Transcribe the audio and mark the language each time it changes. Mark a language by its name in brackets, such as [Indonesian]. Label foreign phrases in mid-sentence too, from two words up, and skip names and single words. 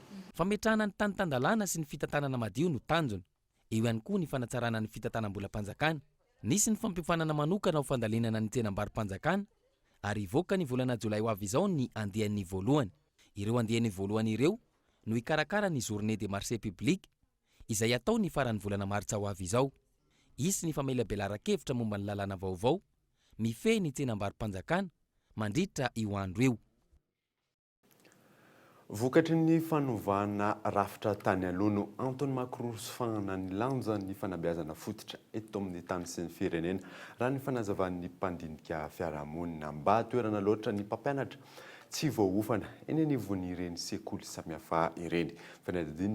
[Malagasy] Fametrahana ny tantandalàna sy ny fitantanana madio no tanjona. Eo ihany koa ny fanatsarana ny fitantanam-bolam-panjakana. Nisy ny fampiofanana manokana ho fandalinana ny tsenam-barom-panjakana ary ivoaka ny volana jolay ho avy izao ny andehan'ny voalohany. Ireo andehan'ny voalohany ireo no ikarakara ny [French] journée des marchés publics [Malagasy] izay atao ny faran'ny volana martsa ho avy izao. Isy ny famelabelara-kevitra momba ny lalàna vaovao, mifehy ny tsenam-barom-panjakana mandritra io andro io. Vokatry ny fanovana rafitra tany alono Antony Makrosofana ny lanja ny fanabeazana fototra eto amin'ny tany sy ny firenena raha ny fanazavan'ny mpandinika fiarahamonina mba toerana loatra ny mpampianatra tsy voaofana eny anivon'ireny sekoly samihafa ireny.